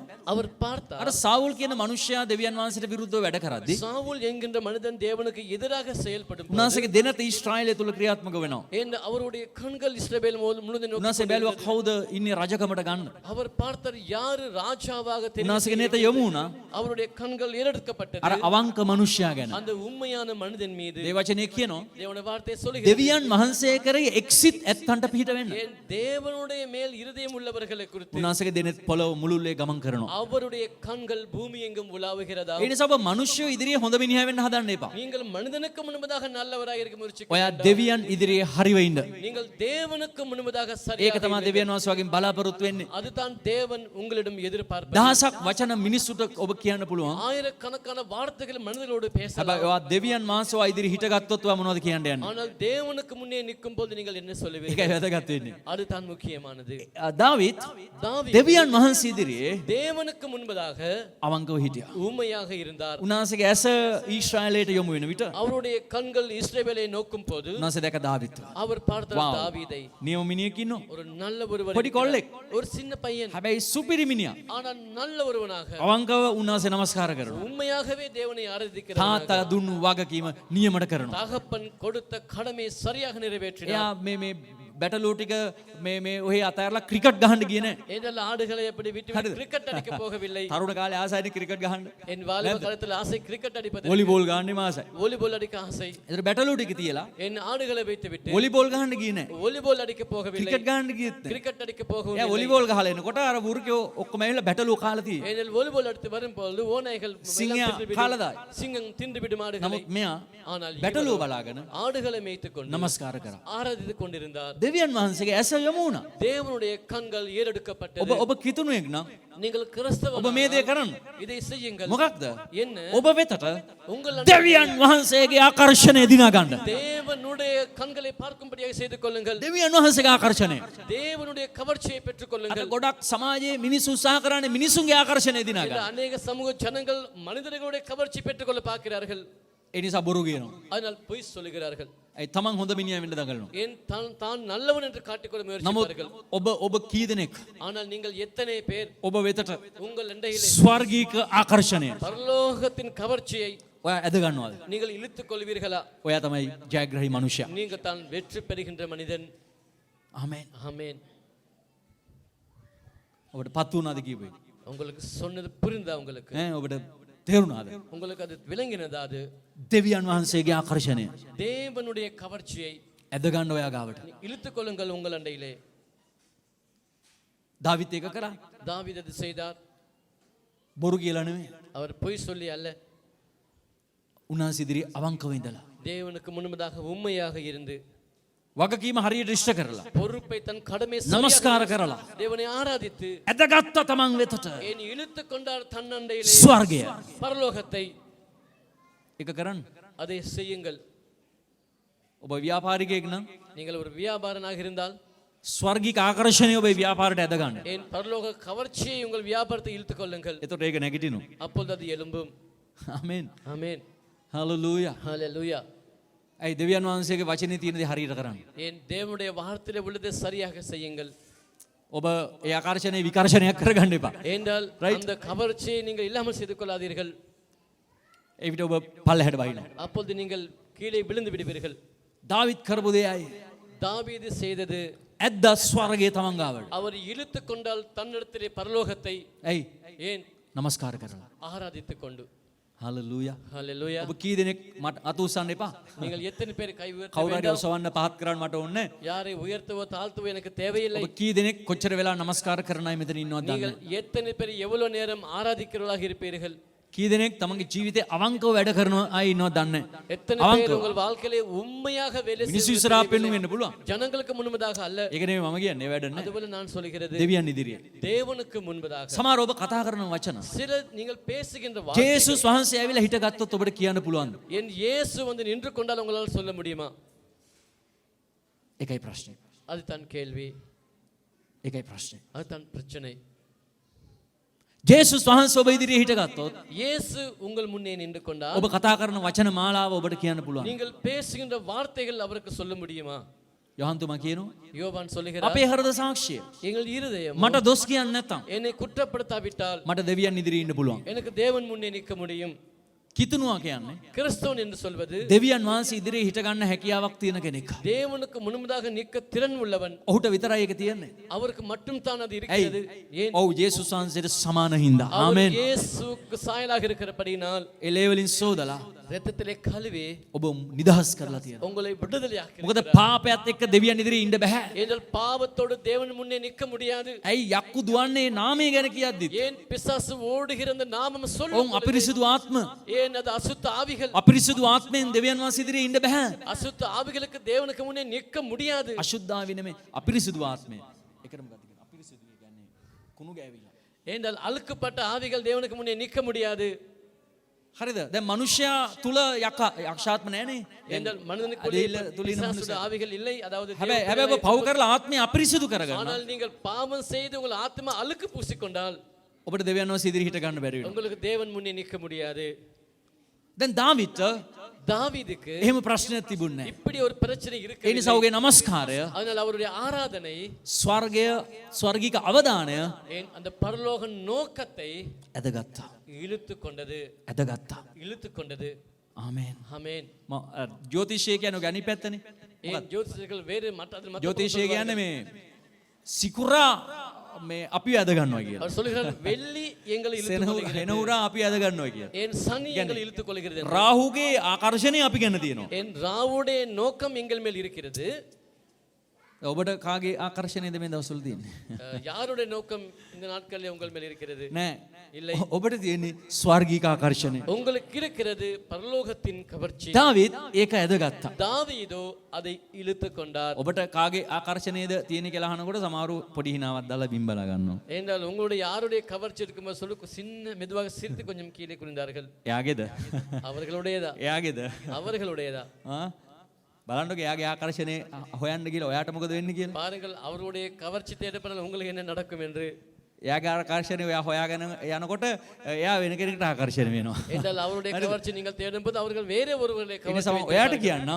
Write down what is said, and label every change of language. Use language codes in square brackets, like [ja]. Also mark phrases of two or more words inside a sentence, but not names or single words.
[ta] அவர் பார்த்தார். [si] අර සාවුල් කියන මිනිසයා දෙවියන් වහන්සේට විරුද්ධව වැඩ කරද්දී [ta] சாவுல் என்கின்ற மனிதன் தேவனுக்கு எதிராக செயல்படும் போது, [si] උන්වහන්සේගේ දෙනත ඊශ්‍රායලය තුල ක්‍රියාත්මක වෙනවා. [ta] ஏன் அவருடைய கண்கள் இஸ்ரவேல் முழுவதும் நோக்கி [si] උන්වහන්සේ බැලුවා කවුද ඉන්නේ රජකමට ගන්න. [ta] அவர் பார்த்தார் யாரு ராஜாவாக [si] උන්වහන්සේගේ නෙත යොමු වුණා [ta] அவருடைய கண்கள் ஏறெடுக்கப்பட்டது [si] අර අවංක මිනිසයා ගැන. [ta] அந்த உண்மையான மனிதன் மீது. [si] දේවචනේ කියනවා [ta] தேவனுடைய வார்த்தை சொல்லுகிறது, [si] දෙවියන් වහන්සේ කරේ එක්සිත් ඇත්තන්ට පිහිට වෙන්න. [ta] ஏன் தேவனுடைய மேல் இருதயம் உள்ளவர்களை குறித்து [si] උන්වහන්සේගේ දෙනෙත් පොළොව මුළුල්ලේ ගමන් කරනවා. [ta] அவருடைய கண்கள் பூமி எங்கும் உலாவுகிறதா? [si] ඒ නිසා ඔබ මිනිස්සු ඉදිරියේ හොඳ මිනිහා වෙන්න හදන්න එපා. [ta] நீங்கள் மனிதனுக்கு முன்பதாக நல்லவராக இருக்க முயற்சி [si] ඔයා දෙවියන් ඉදිරියේ හරිව ඉන්න. [ta] நீங்கள் தேவனுக்கு முன்பதாக [si] ඒක [ta] சரியாக [si] තමයි [ta] இருங்கள். [si] දෙවියන් වහන්සේ වගේ බලාපොරොත්තු වෙන්නේ. [ta] அதுதான் தேவன் உங்களிடம் எதிர்பார்ப்பது. [si] දහසක් වචන මිනිස්සුන්ට ඔබ කියන්න පුළුවන්. [ta] ஆயிரக்கணக்கான வார்த்தைகள் மனிதர்களோடு பேசலாம். [si] හැබැයි ඔයා දෙවියන් වහන්සේව ඉදිරි හිටගත්තොත් ඔයා මොනවද කියන්න යන්නේ? [ta] ஆனால் தேவனுக்கு முன்னே நிற்கும் போது நீங்கள் என்ன சொல்லுவீர்கள்? [si] ඒකයි වැදගත් වෙන්නේ. [ta] அதுதான் முக்கியமானது. [si] දාවිත් [ta] தாவீது [si] දෙවියන් වහන්සේ ඉදිරියේ [ta] தேவனுக்கு முன்பதாக [si] අවංකව හිටියා. [ta] ஊமையாக இருந்தார். [si] උන්වහන්සේගේ ඇස ඊශ්‍රායලයට යොමු වෙන විට [ta] அவருடைய கண்கள் இஸ்ரவேலை நோக்கும் போது [si] උන්වහන්සේ දැක දාවිත්. [ta] அவர் பார்த்தார் தாவீதை. [si] නියම මිනිහෙක් ඉන්නවා. [ta] ஒரு நல்ல ஒருவர் [si] පොඩි කොල්ලෙක්. [ta] இருக்கிறார். ஒரு சின்ன பையன், [si] හැබැයි සුපිරි මිනිහා. [ta] ஆனால் நல்ல ஒருவனாக [si] අවංකව උන්වහන්සේ නමස්කාර කරනවා. [ta] உண்மையாகவே தேவனை ஆராதிக்கிறார். [si] තාත්තා දුන්නු වගකීම නියමට කරනවා. [ta] தகப்பன் கொடுத்த கடமையை சரியாக நிறைவேற்றினார். [si] එයා මේ බැටලූ ටික මේ ඔහේ අතහැරලා ක්‍රිකට් ගහන්න ගියේ නෑ. [ta] ஏனென்றால் ஆடுகளை அப்படி விட்டு விட்டு கிரிக்கெட் அடிக்க போகவில்லை. [si] තරුණ කාලේ ආසයිනේ ක්‍රිකට් ගහන්න. [ta] என் வாலிப காலத்தில் ஆசை கிரிக்கெட் அடிப்பது, [si] වොලිබෝල් ගහන්න මාසයි. [ta] வாலிபால் அடிக்க ஆசை. [si] ඒතර බැටලූ ටික තියලා [ta] என் ஆடுகளை வைத்து விட்டு [si] වොලිබෝල් ගහන්න ගියේ නෑ. [ta] வாலிபால் அடிக்க போகவில்லை. [si] ක්‍රිකට් ගහන්න ගියෙත් නෑ. [ta] கிரிக்கெட் அடிக்க [si] එයා [ta] போகவில்லை. [si] වොලිබෝල් ගහලා එනකොට අර වෘකයෝ ඔක්කොම ඇවිල්ලා බැටලූ කාලා තියෙයි. [ta] ஏனெனில் வாலிபால் எடுத்து வரும்போது ஓநாய்கள் சிங்கம் எல்லாம் தின்றுவிடும். காலதாய். சிங்கம் தின்றுவிடும் ஆடுகளை. [si] නමුත් මෙයා [ta] ஆனால் [si] බැටලූ [ta] இவரோ [si] බලාගෙන [ta] ஆடுகளை மேய்த்துக் கொண்டு [si] නමස්කාර කරා. [ta] ஆராதித்துக் கொண்டிருந்தார். [si] දෙවියන් වහන්සේගේ ඇස යොමු වුණා. [ta] தேவனுடைய கண்கள் ஏறெடுக்கப்பட்டது. [si] ඔබ කිතුණුවෙක් නම් [ta] நீங்கள் கிறிஸ்தவ [si] ඔබ මේ දේ කරන්න. [ta] இதை செய்யுங்கள். [si] මොකක්ද? [ta] என்ன? [si] ඔබ වෙතට [ta] உங்கள் [si] දෙවියන් වහන්සේගේ ආකර්ෂණය දිනා ගන්න. [ta] தேவனுடைய கண்களை பார்க்கும்படியாக செய்து கொள்ளுங்கள். [si] දෙවියන් වහන්සේගේ ආකර්ෂණය. [ta] தேவனுடைய கவர்ச்சியை பெற்றுக் [si] අද [ta] கொள்ளுங்கள். [si] ගොඩක් සමාජයේ මිනිස්සු උත්සාහ කරන්නේ මිනිසුන්ගේ ආකර්ෂණය දිනා [ta] இந்த [si] ගන්න. [ta] அநேக சமூக ஜனங்கள் மனிதர்களுடைய கவர்ச்சி பெற்றுக்கொள்ள பார்க்கிறார்கள். [si] ඒ නිසා බොරු කියනවා. [ta] அதனால் பொய் சொல்லுகிறார்கள். [si] ඒ තමන් හොඳ මිනිහා වෙන්න දඟලනවා. [ta] ஏன் தான் நல்லவன் என்று காட்டிக்கொள்ள [si] නමුත් [ta] முயற்சிப்பார்கள். [si] ඔබ කී දෙනෙක් [ta] ஆனால் நீங்கள் எத்தனை பேர் [si] ඔබ වෙතට [ta] உங்கள் அண்டையிலே [si] ස්වර්ගීක ආකර්ෂණය [ta] பரலோகத்தின் கவர்ச்சியை [si] ඔයා ඇද ගන්නවද? [ta] நீங்கள் இழுத்துக் கொள்வீர்களா? [si] ඔයා තමයි ජයග්‍රහී මනුෂ්‍යයා. [ta] நீங்கள் தான் வெற்றி பெறுகின்ற மனிதன். [si] ආමේන්. [ta] ஆமென். [si] ඔබට පත් වුණාද කියපේ? [ta] உங்களுக்கு சொன்னது புரிந்தா? உங்களுக்கு [si] ඔබට තේරුණාද? [ta] உங்களுக்கு அது விளங்கினதா? அது [si] දෙවියන් වහන්සේගේ ආකර්ෂණය [ta] தேவனுடைய கவர்ச்சியை [si] ඇද ගන්න ඔයා ගාවට. [ta] இழுத்துக் கொள்ளுங்கள் உங்கள் அண்டையிலே. [si] දාවිත් ඒක කරා. [ta] தாவீது அது செய்தார். [si] බොරු කියලා නෙමෙයි. [ta] அவர் பொய் சொல்லி அல்ல, [si] උන්වහන්සේ ඉදිරියේ අවංකව ඉඳලා [ta] தேவனுக்கு முன்பதாக உண்மையாக இருந்து [si] වගකීම හරියට ඉෂ්ට කරලා [ta] பொறுப்பை தன் கடமை [si] නමස්කාර කරලා [ta] தேவனை ஆராதித்து [si] ඇදගත්ත තමන් වෙතට [ta] ஏன் இழுத்துக் கொண்டார் தன் அண்டையிலே [si] ස්වර්ගය. [ta] பரலோகத்தை. [si] ඒක කරන්න. [ta] அதை செய்யுங்கள். [si] ඔබ ව්‍යාපාරිකයෙක් නම් [ta] நீங்கள் ஒரு வியாபாரனாக இருந்தால் [si] ස්වර්ගික ආකර්ෂණය ඔබේ ව්‍යාපාරයට ඇද ගන්න. [ta] ஏன் பரலோக கவர்ச்சியை உங்கள் வியாபாரத்தை இழுத்துக் கொள்ளுங்கள். [si] එතකොට ඒක නැගිටිනවා. [ta] அப்பொழுது அது எழும்பும். [si] ආමේන්. [ta] ஆமென். [si] හalleluya. [ta] ஹalleluya. [si] ඇයි දෙවියන් වහන්සේගේ වචනේ තියෙන දේ හරියට කරන්න. [ta] என் தேவனுடைய வார்த்தையில உள்ளதை சரியாக செய்யுங்கள். [si] ඔබ ඒ ආකර්ෂණය විකර්ෂණයක් කරගන්න එපා. [ta] ஏனென்றால் அந்த கவர்ச்சியை நீங்கள் இல்லாமல் செய்து கொள்ளாதீர்கள். [si] ඒ විට ඔබ පල්ලෙහාට බහිනවා. [ta] அப்பொழுது நீங்கள் கீழே விழுந்து விடுவீர்கள். [si] දාවිත් කරපු දේ අය [ta] தாவீது செய்தது [si] ඇද්දා ස්වර්ගයේ තමන් ගාවට. [ta] அவர் இழுத்து கொண்டால் தன்னிடத்திலே பரலோகத்தை [si] ඇයි [ta] ஏன் [si] නමස්කාර කරලා. [ta] ஆராதித்துக் கொண்டு. [si] හලෙලූයා. [ta] ஹalleluya. [si] ඔබ කී දෙනෙක් මට අත උස්සන්න එපා. [ta] நீங்கள் எத்தனை பேர் கை உயர்த்த [si] කවුරු හරි [ta] வேண்டாம். [si] ඔසවන්න පහත් කරන්න මට ඕනේ නැහැ. [ta] யாரை உயர்த்தவோ தாழ்த்தவோ எனக்கு தேவையில்லை. [si] ඔබ කී දෙනෙක් කොච්චර වෙලා නමස්කාර කරන අය මෙතන ඉන්නවද දන්නේ [ta] நீங்கள் எத்தனை பேர் எவ்வளவு நேரம் ஆராதிக்கிறவர்களாக இருப்பீர்கள். [si] කී දෙනෙක් තමන්ගේ ජීවිතේ අවංකව වැඩ කරන අය ඉන්නවද දන්නේ [ta] எத்தனை பேர் உங்கள் வாழ்க்கையிலே உண்மையாக வேலை [si] මිනිස්සු [ta] செய்து [si] ඉස්සරහා පෙන්නුම් වෙන්න පුළුවන්. [ta] ஜனங்களுக்கு முன்பதாக அல்ல. [si] ඒක නෙමෙයි මම කියන්නේ වැඩ නැහැ. [ta] அதுபோல நான் சொல்கிறது [si] දෙවියන් ඉදිරියේ. [ta] தேவனுக்கு முன்பதாக. [si] සමහර ඔබ කතා කරන වචන [ta] சில நீங்கள் பேசுகின்ற வார்த்தை [si] ජේසුස් වහන්සේ ඇවිල්ලා හිටගත්තොත් ඔබට කියන්න පුළුවන්ද? [ta] என் இயேசு வந்து நின்று கொண்டால் உங்களால் சொல்ல முடியுமா? [si] ඒකයි ප්‍රශ්නේ. [ta] அதுதான் கேள்வி. [si] ඒකයි ප්‍රශ්නේ. [ta] அதுதான் பிரச்சனை. [si] ජේසුස් වහන්සේ ඔබ ඉදිරියේ හිටගත්තොත් [ta] இயேசு உங்கள் முன்னே நின்று கொண்டால் [si] ඔබ කතා කරන වචන මාලාව ඔබට කියන්න පුළුවන්. [ta] நீங்கள் பேசுகின்ற வார்த்தைகள் அவருக்கு சொல்ல முடியுமா? [si] යොහන්තුමා කියනවා [ta] யோவான் சொல்லுகிறார் [si] අපේ හෘද සාක්ෂිය [ta] எங்கள் இருதயம் [si] මට දොස් කියන්න නැත්තම් [ta] என்னை குற்றப்படுத்தாவிட்டால் [si] මට දෙවියන් ඉදිරියේ ඉන්න පුළුවන්. [ta] எனக்கு தேவன் முன்னே நிற்க முடியும். [si] කිතුනුවා කියන්නේ [ta] கிறிஸ்தவன் என்று சொல்வது [si] දෙවියන් වහන්සේ ඉදිරියේ හිට ගන්න හැකියාවක් තියෙන කෙනෙක්. [ta] தேவனுக்கு முன்பதாக நிற்க திறன் உள்ளவன். [si] ඔහුට විතරයි ඒක තියෙන්නේ. [ta] அவருக்கு மட்டும் தான் அது இருக்கிறது. ஏன்? [si] ඔව් ජේසුස් වහන්සේට සමාන හින්දා. [ta] அவர் [si] ආමෙන්. [ta] இயேசுவுக்கு சாயலாக இருக்கிறபடியினால் [si] ඒ ලේ වලින් සෝදලා [ta] இரத்தத்திலே கழுவி [si] ඔබ නිදහස් කරලා තියෙනවා. [ta] உங்களை விடுதலையாக்கி [si] මොකද පාපයත් එක්ක දෙවියන් ඉදිරියේ ඉන්න බෑ. [ta] ஏனென்றால் பாவத்தோடு தேவன் முன்னே நிற்க முடியாது. [si] ඇයි යක්කු දුවන්නේ නාමය ගැන කියද්දි? [ta] ஏன் பிசாசு ஓடுகிற அந்த நாமம் [si] ඔවුන් [ta] சொல்லும் பொழுது, [si] අපිරිසිදු ආත්ම [ta] ஏன் அது அசுத்த ஆவிகள். [si] අපිරිසිදු ආත්මෙන් දෙවියන් වහන්සේ ඉදිරියේ ඉන්න බෑ. [ta] அசுத்த ஆவிகளுக்கு தேவனுக்கு முன்னே நிற்க முடியாது. [si] අශුද්ධාවි නෙමෙයි අපිරිසිදු ආත්මය. ඒකට මොකක්ද කියන්නේ? අපිරිසිදු කියන්නේ කුණු ගෑවිලා. [ta] ஏனென்றால் அழுக்கப்பட்ட ஆவிகள் தேவனுக்கு முன்னே நிற்க முடியாது. [si] හරිද? දැන් මනුෂ්‍යයා තුල යක්ෂාත්ම නැහනේ. [ta] ஏனென்றால் மனிதனுக்கு பிசாசுடைய ஆவிகள் இல்லை. அதாவது [si] හැබැයි ඔබ පව් කරලා ආත්මය අපිරිසිදු කරගන්න. [ta] ஆனால் நீங்கள் பாவம் செய்து உங்கள் ஆத்மா அழுக்கு பூசிக்கொண்டால் [si] ඔබට දෙවියන් වහන්සේ ඉදිරියේ හිට ගන්න බැරි වෙනවා. [ta] உங்களுக்கு தேவன் முன்னே நிற்க முடியாது. [si] දැන් දාවිත් [ta] தாவீதுக்கு [si] එහෙම ප්‍රශ්නයක් තිබුණේ නැහැ. [ta] இப்படி ஒரு பிரச்சனை [si] ඒ [ta] இருக்கு. [si] නිසා ඔහුගේ නමස්කාරය [ta] அதனால் அவருடைய ආராதனை [si] ස්වර්ගය ස්වර්ගික අවදානය [ta] அந்த பரலோக நோக்கத்தை [si] ඇදගත්තා. [ta] இழுத்து கொண்டது. [si] ඇදගත්තා. [ta] இழுத்து கொண்டது. [si] ආමේන්. [ta] ஆமென். [si] ජ්‍යොතිෂය කියන්නේ ගණි පැත්තනේ. [ta] ஏன் ஜோதிஷர்கள் வேறு மற்ற [si] ජ්‍යොතිෂය කියන්නේ මේ සිකුරා මේ අපි ඇද ගන්නවා කියලා. [ta] அவர் சொல்கிறார் வெள்ளி எங்களை இழுத்து கொள்கிறது. [si] සෙනහුරා අපි ඇද ගන්නවා කියලා. [ta] என் சனி எங்களை இழுத்துக் கொள்கிறது. [si] රාහුගේ ආකර්ෂණය අපි ගැන තියෙනවා. [ta] என் ராவுடைய நோக்கம் எங்கள் மேல் இருக்கிறது. [si] ඔබට කාගේ ආකර්ෂණයද මේ දවස්වල තියෙන්නේ? [ta] யாருடைய நோக்கம் இந்த நாட்களில் உங்கள் மேல் இருக்கிறது? [si] නෑ. [ta] இல்லை. [si] ඔබට තියෙන්නේ ස්වර්ගික ආකර්ෂණය. [ta] உங்களுக்கு இருக்கிறது பரலோகத்தின் கவர்ச்சி. [si] දාවිත් ඒක ඇදගත්තා. [ta] தாவீதோ அதை இழுத்து கொண்டார். [si] ඔබට කාගේ ආකර්ෂණයද තියෙන්නේ කියලා අහනකොට සමහරු පොඩි හිනාවක් දාලා බිම්බලා ගන්නවා. [ta] ஏனென்றால் உங்களுடைய யாருடைய கவர்ச்சி இருக்கும்போது சொல்லு சின்ன மெதுவாக சிரித்து கொஞ்சம் கீழே குனிந்தார்கள். [si] එයාගේද? [ta] அவர்களுடையதா? [si] එයාගේද? [ta] அவர்களுடையதா? [si] බලන්නක එයාගේ ආකර්ෂණය හොයන්න කියලා ඔයාට මොකද වෙන්නේ කියලා. [ta] பாருங்கள் அவர்களுடைய கவர்ச்சி தேடப்படால் உங்களுக்கு என்ன நடக்கும் என்று. [si] එයාගේ ආකර්ෂණය ඔයා හොයාගෙන යනකොට එයා වෙන කෙනෙකුට ආකර්ෂණය වෙනවා. [ta] என்றால் அவருடைய கவர்ச்சி நீங்கள் தேடும்போது அவர்கள் வேற ஒருவருடைய [si] ඒ [ta] கவர்ச்சி [si] නිසා ඔයාට කියන්නම්